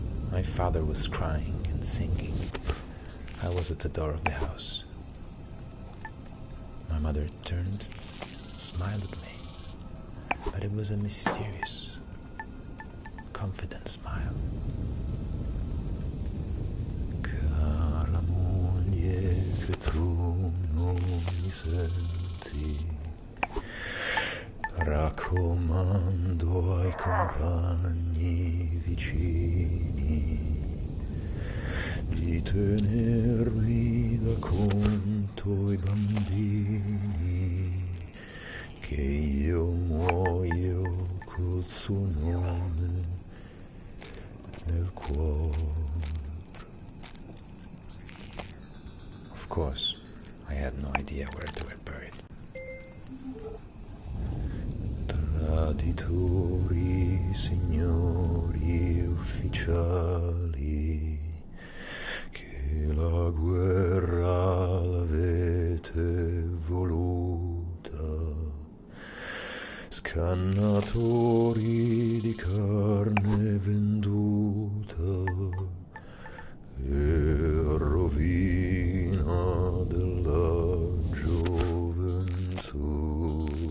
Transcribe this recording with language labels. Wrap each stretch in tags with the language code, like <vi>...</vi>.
<en>My father was crying and singing. I was at the door of the house. My mother turned, smiled at me, but it was a mysterious, confident smile.</en> <it>Cara moglie che tu non mi senti, raccomando ai compagni vicini di tenermi da conto i bambini, che io muoio col suo nome nel cuore.</it> <en>Of course, I had no idea where they were buried.</en> <it>Traditori, signori ufficiali, che la guerra l'avete voluta, scannatori di carne venduta e rovina della gioventù.</it>